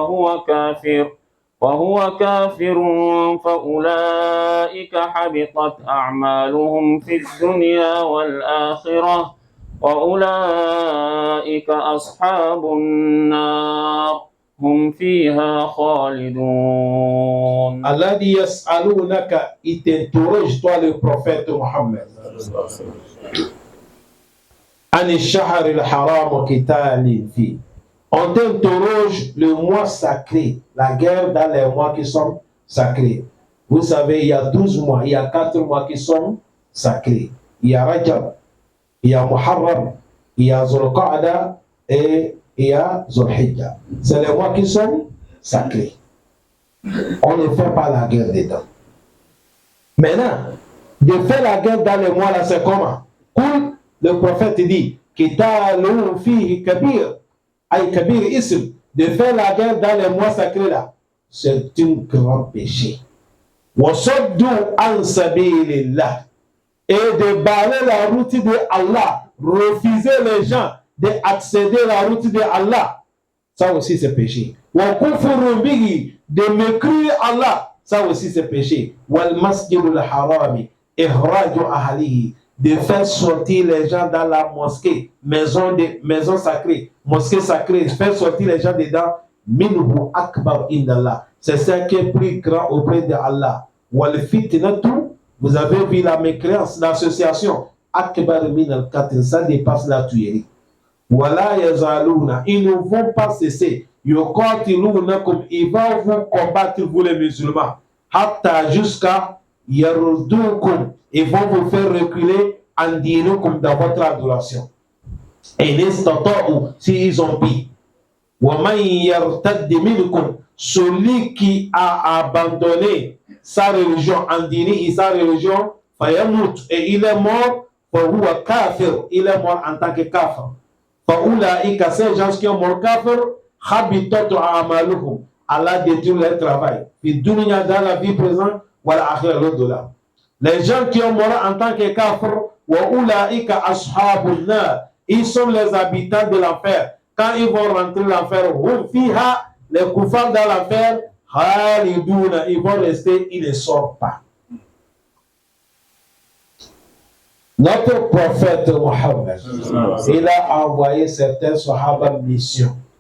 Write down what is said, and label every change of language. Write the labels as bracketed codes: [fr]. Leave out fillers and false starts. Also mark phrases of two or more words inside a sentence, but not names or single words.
[ar] وهو كافر فأولئك حبطت أعمالهم في الدنيا والآخرة وأولئك أصحاب النار هم فيها خالدون. [fr] Allah dit yas'alunaka, il t'interroge toi le prophète Mohammed. [ar] عن شهر الحرام قتال فيه. [fr] On t'interroge le mois sacré, la guerre dans les mois qui sont sacrés. Vous savez, il y a 12 mois, il y a 4 mois qui sont sacrés. Il y a Rajab, il y a Muharram, il y a Zulqa'da et il y a Zulhijja. C'est les mois qui sont sacrés. On ne fait pas la guerre dedans. Maintenant, de faire la guerre dans les mois là, c'est comment? Le prophète dit, [ar] قتال فيه كبير أي كبير إثم, [fr] de faire la guerre dans les mois sacrés là, c'est un grand péché. [ar] وصد عن سبيل الله, [fr] et de barrer la route de Allah, refuser les gens d'accéder à la route de Allah, ça aussi c'est péché. [ar] وكفر به, [fr] de mécrire Allah, ça aussi c'est péché. [ar] والمسجد الحرام إخراج أهله, [fr] de faire sortir les gens dans la mosquée, maison sacrée, mosquée sacrée, faire sortir les gens dedans, [ar] منه أكبر عند الله. [fr] C'est ça qui est plus grand auprès de Allah. [ar] والفتنة, [fr] vous avez vu la mécréance, l'association, [ar] أكبر من القتل, [fr] ça dépasse la tuerie. [ar] ولا يزالون, [fr] ils ne vont pas cesser. Yuqatilunakum, ils vont vous combattre, vous les musulmans, hatta jusqu'à yardukum, ils vont vous faire reculer en dinukum dans votre adoration. Et n'istata'u, s'ils ont pris. [ar] ومن يرتدد منكم, [fr] celui qui a abandonné sa religion en dini et sa religion, fayamut, et il est mort, [ar] فهو كافر, [fr] il est mort en tant que kafir. Faoulaïka, ces gens qui ont mort kafir, [ar] حبطت أعمالهم, [fr] Allah détruit leur travail. Puis dunya, dans la vie présente, voilà akhir l'au-delà. Les gens qui ont mort en tant que kafir, [ar] وأولئك أصحاب النار, [fr] ils sont les habitants de l'enfer. Quand ils vont rentrer l'enfer, [ar] هم فيها, [fr] les koufars dans l'enfer, khaliduna, ils vont rester, ils ne sortent pas. Notre prophète Mohammed, il a envoyé certains sahaba mission.